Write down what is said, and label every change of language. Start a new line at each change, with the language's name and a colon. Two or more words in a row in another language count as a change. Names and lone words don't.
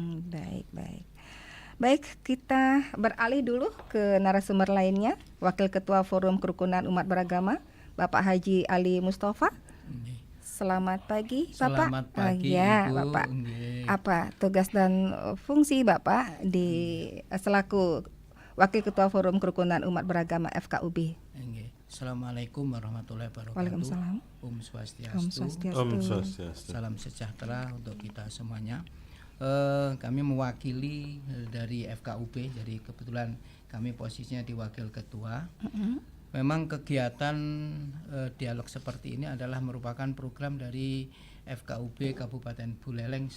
Indonesian: Baik, kita beralih dulu ke narasumber lainnya, Wakil Ketua Forum Kerukunan Umat Beragama, Bapak Haji Ali Mustafa. Selamat pagi, Bapak. Selamat pagi, ya, Ibu. Bapak. Apa tugas dan fungsi Bapak selaku Wakil Ketua Forum Kerukunan Umat Beragama FKUB?
Arabic: السلام عليكم ورحمة الله وبركاته. Waalaikumsalam.
Balinese: Om Swastiastu. Om Swastiastu.
Indonesian: Salam sejahtera untuk kita semuanya. Kami mewakili dari FKUB, jadi kebetulan kami posisinya di Wakil Ketua. Memang kegiatan dialog seperti ini adalah merupakan program dari FKUB Kabupaten Buleleng.